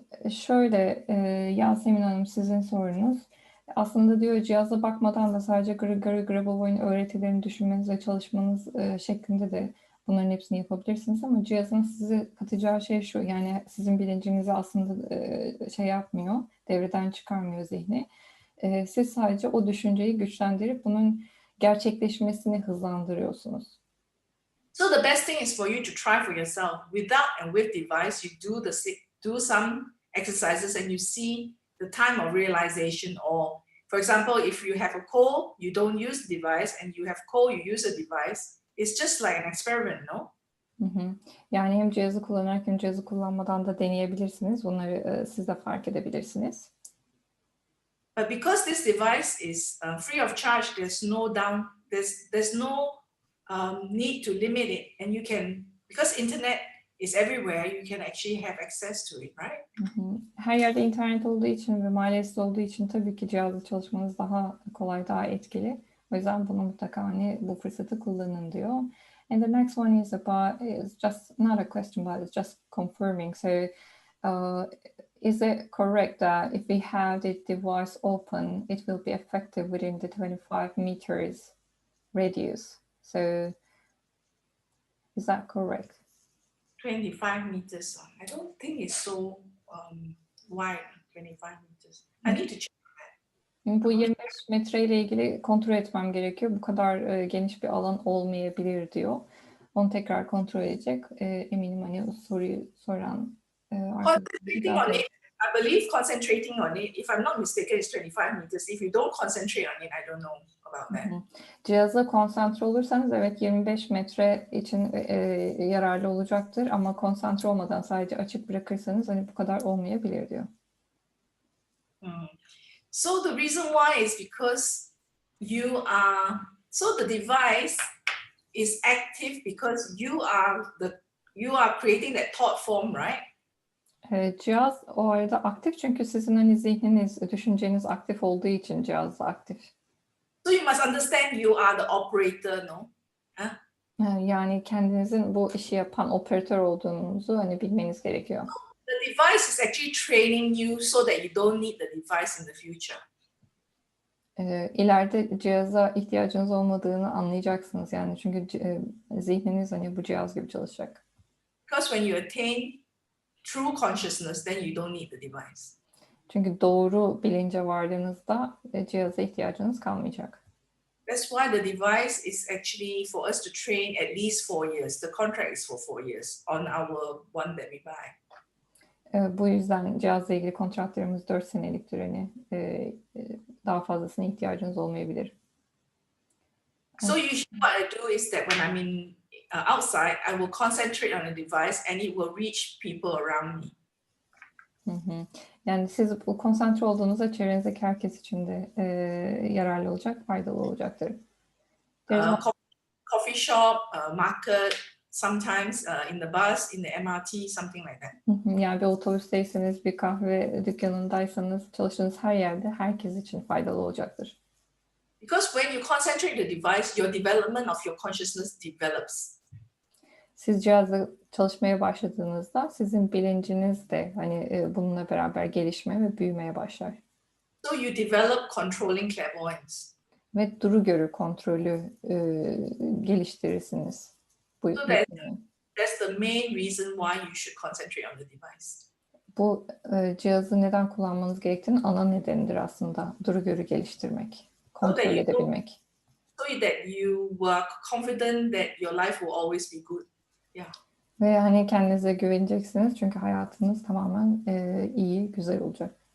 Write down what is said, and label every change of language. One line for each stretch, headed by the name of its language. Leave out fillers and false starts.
Turkish: Şöyle Yasemin Hanım sizin sorunuz. Aslında diyor cihaza bakmadan da sadece Grabavoy'un öğretilerini düşünmeniz ve çalışmanız şeklinde de Bunların hepsini yapabilirsiniz ama cihazın size katacağı şey şu, yani sizin bilincinizi aslında şey yapmıyor, devreden çıkarmıyor zihni. Siz sadece o düşünceyi güçlendirip bunun gerçekleşmesini hızlandırıyorsunuz.
English: So the best thing is for you to try for yourself. Without and with device, you do some exercises and you see the time of realization. Or, for example, if you have a cold, you don't use the device, and you have cold, you use a device. It's just like an experiment, no? Hı hı.
Turkish: Yani hem cihazı kullanarak hem cihazı kullanmadan da deneyebilirsiniz. Bunları siz de fark edebilirsiniz.
English: But because this device is free of charge, there's no need to limit it, and you can, because internet is everywhere, you can actually have access to it, right? Hı hı.
Turkish: Her yerde internet olduğu için ve maliyetsiz olduğu için tabii ki cihazla çalışmanız daha kolay, daha etkili. O yüzden bunu mutlaka hani bu fırsatı kullanın diyor.
English: And the next one is just not a question, but it's just confirming. So, is it correct that if we have the device open, it will be effective within the 25 meters radius? So, is that correct? 25 meters. I don't think it's so wide. 25 meters. I need to check.
Turkish: Bu 25 metre ile ilgili kontrol etmem gerekiyor. Bu kadar geniş bir alan olmayabilir diyor. Onu tekrar kontrol edecek. Eminim hani o soruyu soran
English: Concentrating on it, I believe concentrating on it, if I'm not mistaken, it's 25 meters. If you don't concentrate on it, I don't know about that.
Turkish: Cihaza konsantre olursanız evet 25 metre için yararlı olacaktır ama konsantre olmadan sadece açık bırakırsanız hani bu kadar olmayabilir diyor.
English: So the reason why is because the device is active because you are creating that thought form, right?
Turkish: Cihaz o arada aktif çünkü sizin hani zihniniz, düşünceniz aktif olduğu için cihaz aktif.
English: So you must understand you are the operator, no?
Turkish: Yani kendinizin bu işi yapan operatör olduğunuzu hani bilmeniz gerekiyor.
English: The device is actually training you so that you don't need the device in the future.
Turkish: İleride cihaza ihtiyacınız olmadığını anlayacaksınız yani çünkü zihniniz hani bu cihaz gibi çalışacak.
English: Because when you attain true consciousness, then you don't need the device.
Turkish: Çünkü doğru bilince vardığınızda cihaza ihtiyacınız kalmayacak.
English: That's why the device is actually for us to train at least 4 years. The contract is for 4 years on our one that we buy.
Turkish: Bu yüzden cihazla ilgili kontratlarımız 4 seneliktir hani daha fazlasına ihtiyacınız olmayabilir.
English: So usually what I do is that when I'm in outside, I will concentrate on the device and it will reach people around me.
Turkish: Yani siz bu konsantre olduğunuzda çevrenizdeki herkes için de yararlı olacak, faydalı olacaktır.
English: Coffee shop, market, sometimes in the bus, in the MRT, something like that.
Turkish: Yani bir otobüsteyseniz, bir kahve dükkanındaysanız, çalıştığınız her yerde herkes için faydalı olacaktır.
English: Because when you concentrate the device, your development of your consciousness develops.
Turkish: Siz cihazla çalışmaya başladığınızda sizin bilinciniz de hani bununla beraber gelişmeye ve büyümeye başlar.
English: So you develop controlling clairvoyance.
Turkish: Ve duru görü kontrolü geliştirirsiniz. So that's the main reason why you should concentrate on the device. Bu cihazı neden kullanmanız gerektiğinin ana nedenidir aslında. Duru görü geliştirmek, kontrol edebilmek.
English: So that you were confident that your life will always be good. Yeah.
Turkish: Ve hani kendinize güveneceksiniz çünkü hayatınız tamamen iyi, güzel olacak.